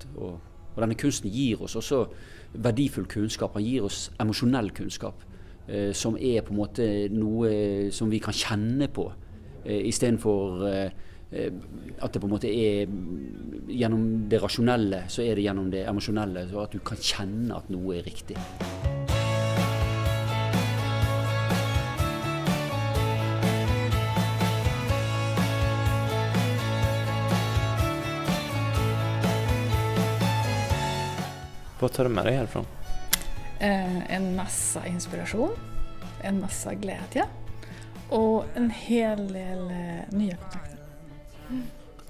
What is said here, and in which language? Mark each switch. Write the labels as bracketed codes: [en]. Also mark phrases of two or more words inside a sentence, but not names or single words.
[no] Og denne kunsten gir oss også verdifull kunnskap, han gir oss emosjonell kunnskap, som er på en måte noe som vi kan kjenne på, i stedet for at det på en måte er gjennom det rasjonelle, så er det gjennom det emosjonelle, så at du kan kjenne at noe er riktig. [sv] Vad tar du med dig härifrån? En massa inspiration, en massa glädje och en hel del nya kontakter.